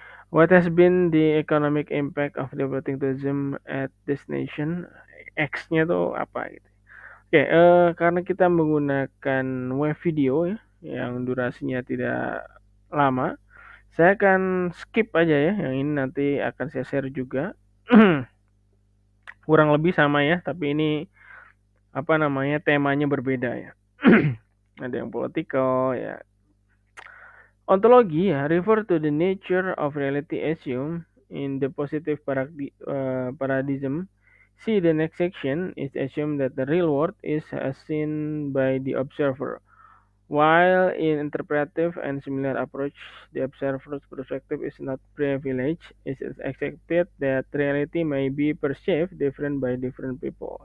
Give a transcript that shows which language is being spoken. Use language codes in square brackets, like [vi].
[en] What has been the economic impact of developing tourism at destination? [id] X-nya tuh apa gitu. Oke, karena kita menggunakan web video ya, yang durasinya tidak lama, saya akan skip aja ya, yang ini nanti akan saya share juga. Kurang lebih sama ya, tapi ini temanya berbeda ya. ada yang political ya. [en] Ontology refer to the nature of reality assumed in the positive paradigm. See the next section is assumed that the real world is as seen by the observer. While in interpretive and similar approach, the observer's perspective is not privileged, it is accepted that reality may be perceived different by different people.